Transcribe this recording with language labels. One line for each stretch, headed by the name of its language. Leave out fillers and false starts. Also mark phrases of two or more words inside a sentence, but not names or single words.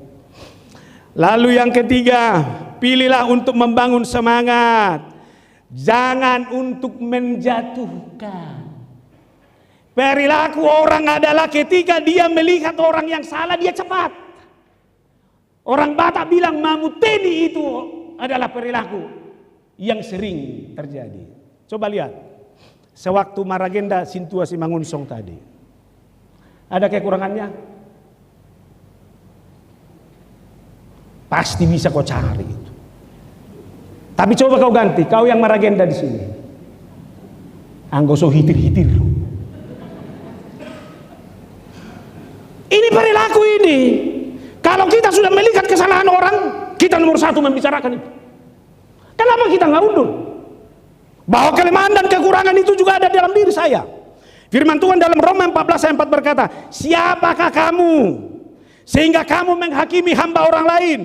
Indonesian: Lalu yang ketiga, pilihlah untuk membangun semangat, jangan untuk menjatuhkan. Perilaku orang adalah ketika dia melihat orang yang salah, dia cepat. Orang Batak bilang mamuteni, itu adalah perilaku yang sering terjadi. Coba lihat. Sewaktu maragenda sintua si mangunsong tadi, ada kekurangannya? Pasti bisa kau cari itu. Tapi coba kau ganti, kau yang maragenda di sini.
Batak Toba: Anggoso hitir-hitir.
Indonesian: Ini perilaku ini. Kalau kita sudah melihat kesalahan orang, kita nomor satu membicarakan itu. Kenapa kita nggak undur? Bahwa kelemahan dan kekurangan itu juga ada dalam diri saya. Firman Tuhan dalam Roma 14 ayat 4 berkata, siapakah kamu sehingga kamu menghakimi hamba orang lain?